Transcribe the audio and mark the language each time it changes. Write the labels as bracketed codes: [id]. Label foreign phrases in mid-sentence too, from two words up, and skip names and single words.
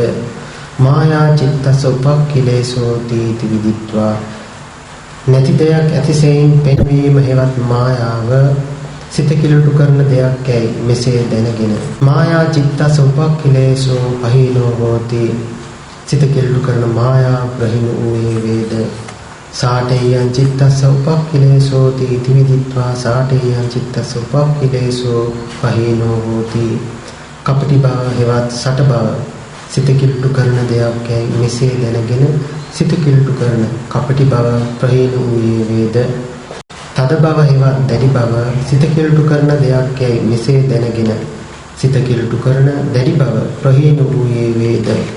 [pi] මායා චිත්තස්ස උපක්ඛිලේසෝති इति විදිත්වා [si] නැති දෙයක් ඇතිසෙයින් පෙන්වීම හෙවත් මායාව සිත කිලුට කරන දෙයක් යයි මෙසේ දැනගෙන [pi] මායා චිත්තස්ස උපක්ඛිලේසෝ පහීනෝ හෝති. [si] සිත කිලුට කරන මායා ප්‍රහීන වූයේ වේද. [pi] සාඨේයං චිත්තස්ස උපක්ඛිලේසෝති इति විදිත්වා සාඨේයං චිත්තස්ස උපක්ඛිලේසෝ පහීනෝ හෝති. [si] කපටි බව හෙවත් සට බව සිත කිලුට කරන දෙයක් යයි මෙසේ දැනගෙන සිත කිලුට කරන කපටි බව ප්‍රහීන වූයේ වේද. තද බව හෙවත් දැඩි බව සිත කිලුට කරන දෙයක් යයි මෙසේ දැනගෙන සිත කිලුට කරන දැඩි බව ප්‍රහීන වූයේ වේද.